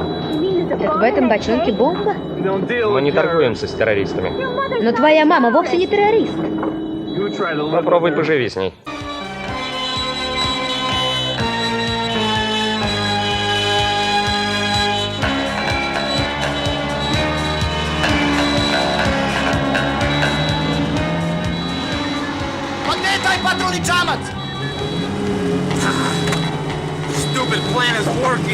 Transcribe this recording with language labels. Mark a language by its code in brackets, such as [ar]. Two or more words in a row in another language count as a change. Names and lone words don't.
[ru] Так в этом бочонке бомба? Мы не торгуемся с террористами. Но твоя мама вовсе не террорист. Попробуй поживи с ней. [sr] Pa gde je taj patrolni čamac? [en] Stupid plan is working.